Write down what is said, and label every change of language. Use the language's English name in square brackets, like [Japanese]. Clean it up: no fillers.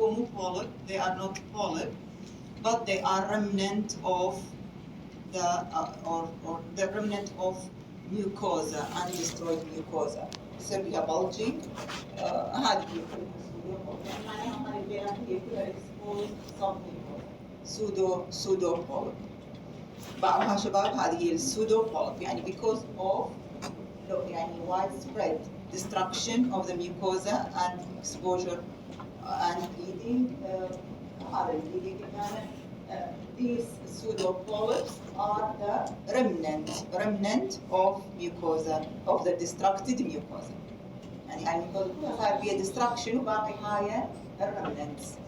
[Arabic] هو مو [English] polyp، they are not polyp but they are remnant of the or the remnant of mucosa, undestroyed mucosa. [Arabic] نسميها bulging. هذه يعني معناها هذه البيانات هي كلها [English] exposed submucosa pseudo polyp. [Arabic] بعضها شباب هذه هي [English] pseudo polyp يعني because of يعني widespread destruction of the mucosa and exposure and bleeding. [Arabic] هذا [English] البleeding يعني these pseudo polyps are the remnant of mucosa, of the destructed mucosa. [Arabic] يعني الميكوزا كلها صار فيها destruction وباقي هاي remnants.